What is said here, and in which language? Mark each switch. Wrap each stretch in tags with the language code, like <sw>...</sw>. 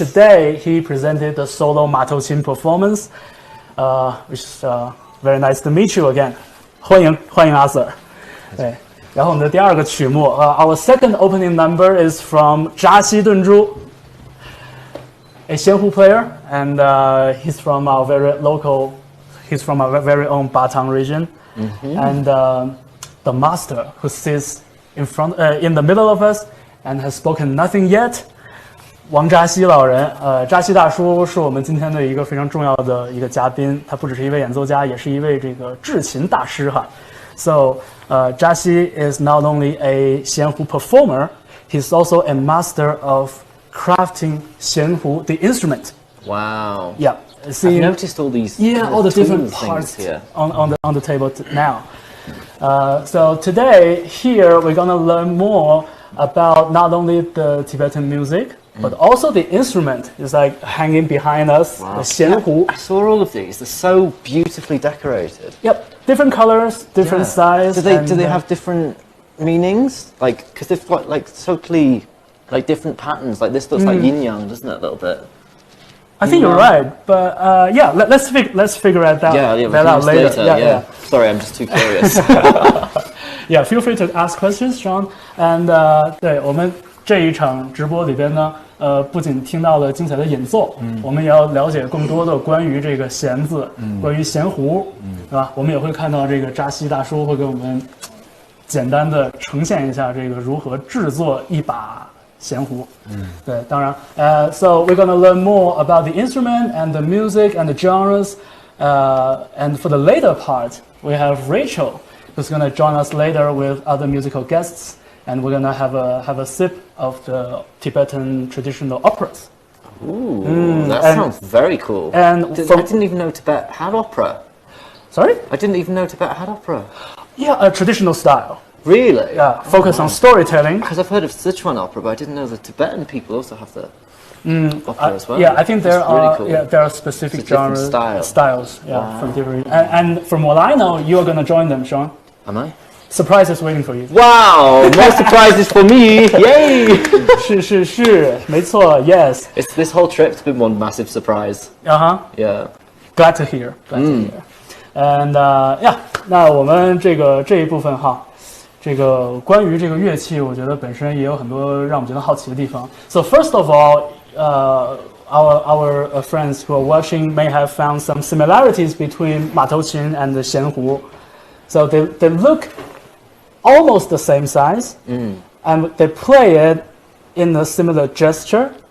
<en>And today, he presented the solo 马头琴 performance, which is very nice to meet you again.</en> <zh>欢迎 Arthur. 对，然后我们的第二个曲目，</zh> <en>our second opening number is from 扎西顿珠, a xianhu player, and he's from our very own Batang region. And the master who sits in the middle of us and has spoken nothing yet,</en> <zh>王扎西老人，扎西大叔是我们今天的一个非常重要的一个嘉宾，他不只是一位演奏家，也是一位这个制琴大师哈。</zh> <en>So, Jaxi is not only a xianhu performer, he's also a master of crafting xianhu, the instrument. Wow. Yeah, see. I've noticed all these all the different tool parts things here. on the table now. So today here we're gonna learn more about not only the Tibetan music, but also the instrument is like hanging behind us, the xianhu. I saw all of these. They're so beautifully decorated. Yep, different colors, different size. Do they have different meanings? Like, because they've got like totally like different patterns. Like this looks like yin yang, doesn't it? A little bit. I think you're right, but yeah, let's figure that out. Yeah, that out later. Yeah. Sorry, I'm just too curious. Yeah, feel free to ask questions, Sean. And</en> <zh>对我们这一场直播里边呢，不仅听到了精彩的演奏，我们也要了解更多的关于这个弦子，关于弦胡，对吧？我们也会看到这个扎西大叔会给我们简单的呈现一下这个如何制作一把弦胡。对，当然，</zh> <en>so we're gonna learn more about the instrument and the music and the genres, and for the later part, we have Rachel, who's gonna join us later with other musical guests, and we're gonna have a sip of the Tibetan traditional operas. Ooh, that sounds very cool. And I didn't even know Tibet had opera. Sorry? I didn't even know Tibet had opera. Yeah, a traditional style. Really? Yeah, focus on storytelling. Because I've heard of Sichuan opera, but I didn't know the Tibetan people also have the opera as well. Yeah, I think there That's are really cool. there are specific different genres styles. Yeah, Wow. from different. And from what I know, you are gonna join them, Sean. Am I? Surprise is waiting for you. Wow! More surprises for me! Yay!</en> <zh>是，没错</zh> <en>Yes. It's this whole trip's been one massive surprise. Yeah. Glad to hear. Glad to hear. And yeah,</en> <zh>那我们这一部分哈。这个关于这个乐器，我觉得本身也有很多让我们觉得好奇的地方。</zh> <en>So first of all, our friends who are watching may have found some similarities between 马头琴 and the xianhu. So they look almost the same size, and they play it in a similar gesture.</en>